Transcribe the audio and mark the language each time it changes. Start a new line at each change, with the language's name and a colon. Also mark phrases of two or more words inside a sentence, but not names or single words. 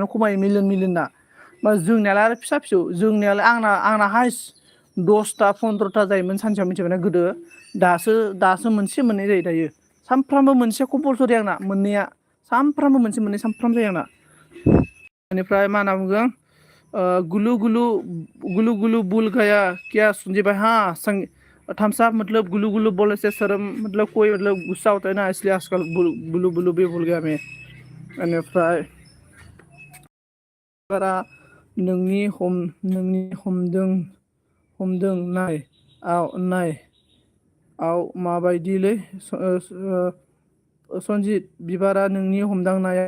Bodo: खमायो मिलियनना बा जोंनियालाय आरो फिसा फिसौ जोंनियालाय आंना हाइस्ट 10टा 15टा जायोमोन सानसेयाव मिथिबायना गोदो दासो मोनसे मोननै जायो दायो सानफ्रामबो मोनसे कम्पालसरि आंना मोननैया सानफ्रामबो मोनसे मोननै सानफ्रामबो जायो आंना बेनिफ्राय मा होनना बुंदों
Hindi: गुलु गुलु बुल गया क्या
Bodo: सुनजेबाय
Hindi: हा थम्स अप मतलब गुलु गुलु बोलने से शर्म मतलब कोई मतलब गुस्सा होता है ना इसलिए आजकल गुलु गुलु भी भूल गया मैं
Bodo: बेनिफ्राय बारा नोंनि हमदों नाय माबायदिलै सनजित बिबारा नोंनि हमदांनायाव